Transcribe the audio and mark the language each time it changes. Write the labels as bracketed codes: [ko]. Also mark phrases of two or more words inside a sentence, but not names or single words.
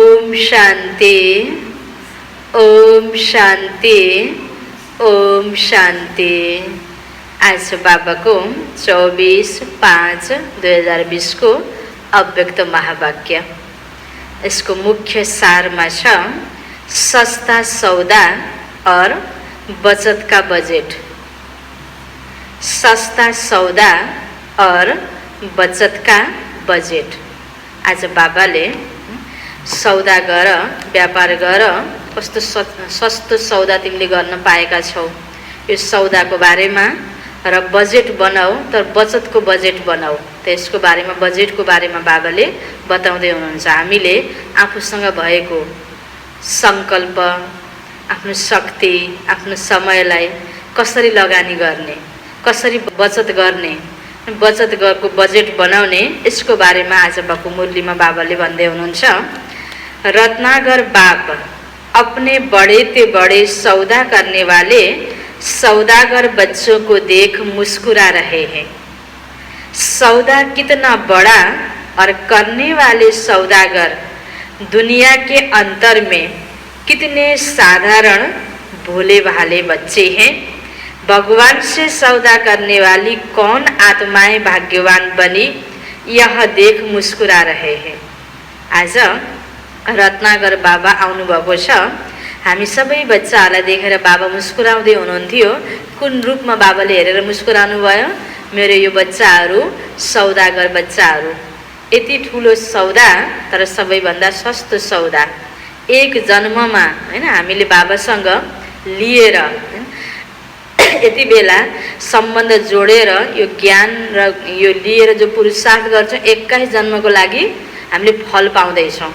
[ne] शांति, ओम शांति, ओम शांति। आज बाबा को 24/5/2020 को अव्यक्त महावाक्य। इसको मुख्य सारमा छ [hi] सस्ता सौदा और बचत का बजेट। सस्ता सौदा और बचत का बजेट। [ne] आज बाबाले सौदा गर, व्यापार गर, कस्तो सस्तो सौदा तिमीले गर्न पाएका छौ, यो सौदाको बारेमा र बजेट बनाऊ, तर बचतको बजेट बनाऊ। त्यसको बारेमा, बजेटको बारेमा बाबाले बताउँदै हुनुहुन्छ। हामीले आफूसँग भएको संकल्प, आफ्नो शक्ति, आफ्नो समयलाई कसरी लगानी गर्ने, कसरी बचत गर्ने, बचत गरेको बजेट बनाउने, यसको बारेमा आज बाबु मुरलीमा बाबाले भन्दै हुनुहुन्छ। [hi] रत्नागर बाप अपने बड़े ते बड़े सौदा करने वाले सौदागर बच्चों को देख मुस्कुरा रहे हैं। सौदा कितना बड़ा और करने वाले सौदागर दुनिया के अंतर में कितने साधारण भोले भाले बच्चे हैं। भगवान से सौदा करने वाली कौन आत्माएं भाग्यवान बनी, यह देख मुस्कुरा रहे हैं। [ne] आज रत्नागर बाबा आउनुभएको छ। हामी सबै बच्चाहरूलाई देखेर बाबा मुस्कुराउँदै हुनुहुन्थ्यो। कुन रूपमा बाबाले हेरेर मुस्कुराउनु भयो? मेरो यो बच्चाहरू सौदागर बच्चाहरू। यति ठुलो सौदा, तर सबैभन्दा सस्तो सौदा। एक जन्ममा हैन हामीले बाबासँग लिएर यति बेला सम्बन्ध जोडेर यो ज्ञान र यो लिएर जो पुरुषार्थ गर्छौँ, 21 जन्मको लागि हामीले फल पाउँदैछौँ।